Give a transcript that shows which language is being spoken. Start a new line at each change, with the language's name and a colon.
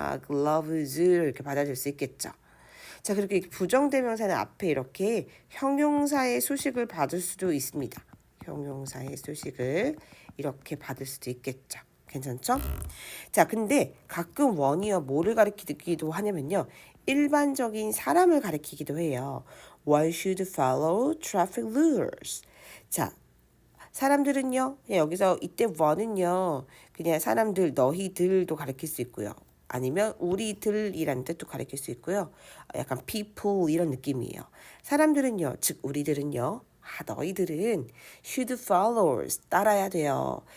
Korean: gloves 이렇게 받아줄 수 있겠죠. 자, 그렇게 부정대명사는 앞에 이렇게 형용사의 수식을 받을 수도 있습니다. 형용사의 수식을 이렇게 받을 수도 있겠죠. 괜찮죠? 자, 근데 가끔 원이어 뭐를 가리키기도 하냐면요. 일반적인 사람을 가리키기도 해요.
English: One should follow traffic rules.
Korean: 자, 사람들은요. 그냥 여기서 이때 one은요. 그냥 사람들, 너희들도 가리킬 수 있고요. 아니면 우리들이라는 뜻도 가리킬 수 있고요. 약간 people 이런 느낌이에요. 사람들은요. 즉 우리들은요. 너희들은
English: should follow
Korean: 따라야 돼요.